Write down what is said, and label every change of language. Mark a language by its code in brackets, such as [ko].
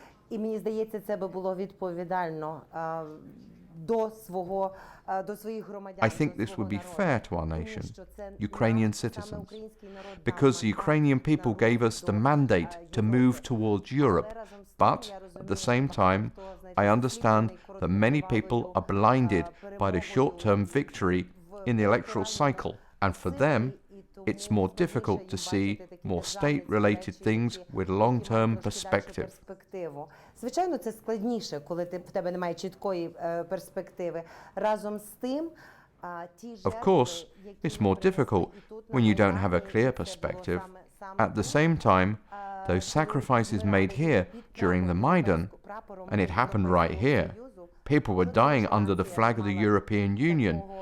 [uk] І мені здається, це би було відповідально до своїх громадян. [en] I think this would be fair to our nation, Ukrainian citizens, because the Ukrainian people gave us the mandate to move towards Europe. But at the same time, I understand that many people are blinded by the short-term victory in the electoral cycle, and for them, it's more difficult to see more state-related things with long-term perspective. [uk] Звичайно, це складніше, коли в тебе немає чіткої перспективи. Разом з тим, [en] Of course, it's more difficult when you don't have a clear perspective. At the same time, those sacrifices made here during the Maidan, and it happened right here, people were dying under the flag of the European Union.